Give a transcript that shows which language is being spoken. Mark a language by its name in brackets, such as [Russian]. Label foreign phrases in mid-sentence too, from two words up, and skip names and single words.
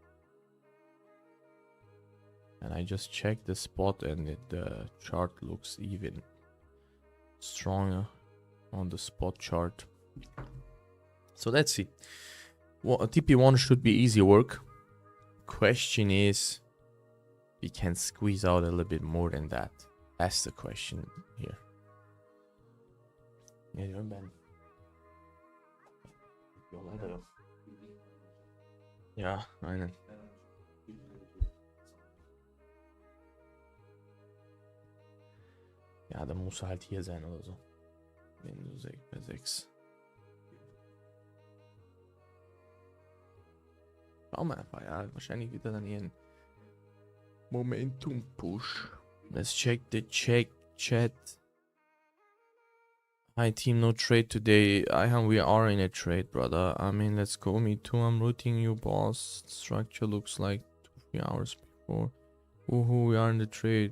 [English] And I just checked the spot and the chart looks even stronger on the spot chart. So let's see. Well, a TP1 should be easy work. Question is, we can squeeze out a little bit more than that. That's the question here. [Turkish] Geliyorum ben. Yola da yok. Ya, aynen. [German] Ja, dann muss er halt hier sein oder so. Wenn du bei 6. Schauen wir einfach, ja. Wahrscheinlich wieder dann hier ein Momentum-Push. [English] Let's check the chat. Hi team, no trade today. We are in a trade, brother. I mean, let's go. Me too. I'm rooting you, boss. Structure looks like 2-3 hours before. Woohoo, we are in the trade.